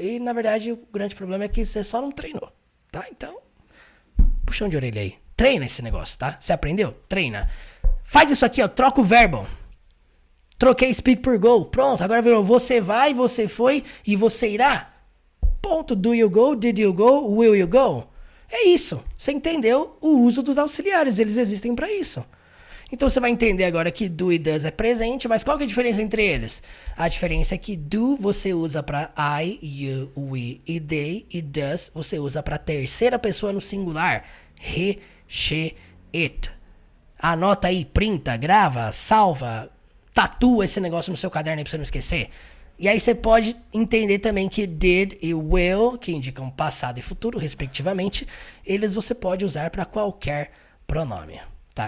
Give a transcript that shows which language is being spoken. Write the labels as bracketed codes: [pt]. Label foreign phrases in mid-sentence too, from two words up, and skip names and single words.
[pt] E na verdade o grande problema é que você só não treinou, tá? Então, puxão de orelha aí. Treina esse negócio, tá? Você aprendeu? Treina. Faz isso aqui, ó, troca o verbo. Troquei speak por go. Pronto, agora virou você vai, você foi e você irá. Ponto. [en] Do you go? Did you go? [pt] Will you go? É isso. Você entendeu o uso dos auxiliares. Eles existem para isso. Então você vai entender agora que do e does é presente, mas qual que é a diferença entre eles? A diferença é que do você usa para [en] I, you, we [pt] e they, e does você usa para terceira pessoa no singular. [en] He, she, it. [pt] Anota aí, printa, grava, salva, tatua esse negócio no seu caderno aí pra você não esquecer. E aí você pode entender também que did e will, que indicam passado e futuro, respectivamente, eles você pode usar para qualquer pronome. Tá?